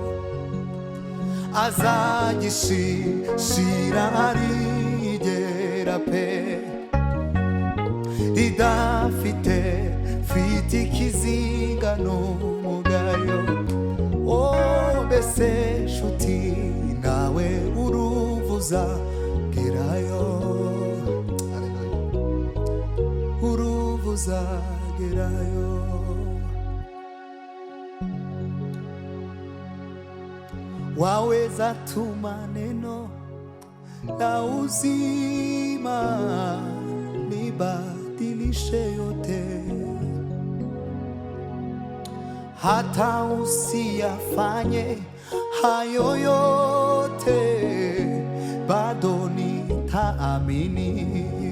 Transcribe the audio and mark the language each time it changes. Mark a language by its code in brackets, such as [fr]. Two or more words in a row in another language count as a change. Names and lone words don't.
[rw] azagishira rigera pe ridafite ikizinga n'umugayo. Mbese nshuti nawe urumva uzagerayo? Urumva uzagerayo? [sw] Waweza tuma neno la uzima libadilishe yote, hata usiyafanye hayo yote, bado nitaamini.